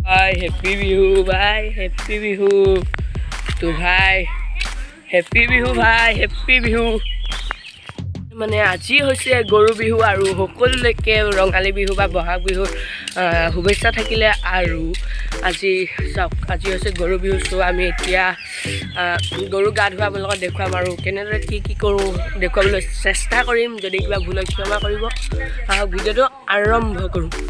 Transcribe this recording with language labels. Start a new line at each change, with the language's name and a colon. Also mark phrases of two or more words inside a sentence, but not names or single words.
Hindi: भाई हैप्पी बिहू भाई हैप्पी बिहू तो भाई हैप्पी बिहू भाई हैप्पी बिहू
Assamese: মানে আজি হৈছে গৰু বিহু আৰু সকলোলৈকে ৰঙালী বিহু বা বহাগ বিহুৰ শুভেচ্ছা থাকিলে আৰু আজি চাওক আজি হৈছে গৰু বিহু চ' আমি এতিয়া গৰু গা ধোৱাৰ লগত দেখুৱাম আৰু কেনেদৰে কি কৰোঁ দেখুৱাবলৈ চেষ্টা কৰিম যদি কিবা ভুল হয় ক্ষমা কৰিব আহক ভিডিঅ'টো আৰম্ভ কৰোঁ